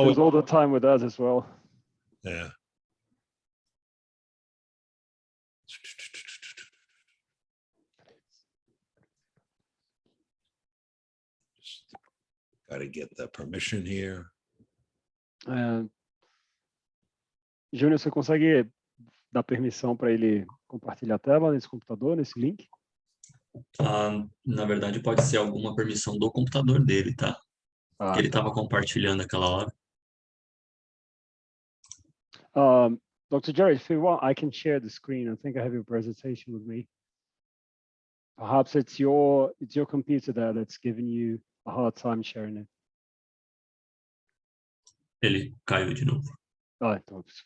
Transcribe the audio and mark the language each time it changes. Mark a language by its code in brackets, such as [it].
[en] Happens all the time with us as well. yeah. Just got to get the permission here. [pt] Júnior, você consegue dar permissão para ele compartilhar a tela nesse computador, nesse link? Na verdade, pode ser alguma permissão do computador dele, tá? Ah, Ele estava compartilhando aquela hora. [en] Dr. Jared, if you want, I can share the screen. I think I have your presentation with me. Perhaps it's your computer there that's giving you a hard time sharing it. [pt] Ele caiu de novo. Ah, então.